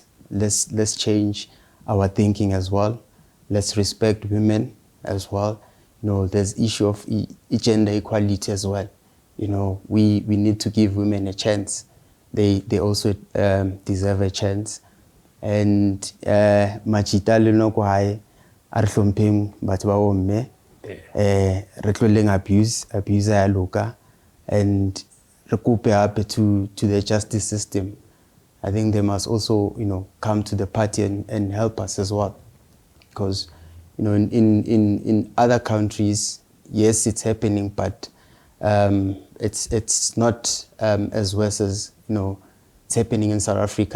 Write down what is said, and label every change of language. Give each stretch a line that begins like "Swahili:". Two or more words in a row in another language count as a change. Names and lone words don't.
English: Let's change our thinking as well. Let's respect women as well. There's issue of gender equality as well. We need to give women a chance. They also deserve a chance.
Southern Sotho: And machita le no ko hae a re hlompheng batho ba bomme re tloleng abuse ya loka, and re kope hape
English: to the justice system. I think they must also come to the party and help us as well, because in other countries, yes, it's happening, but it's not as worse as it's happening in South Africa.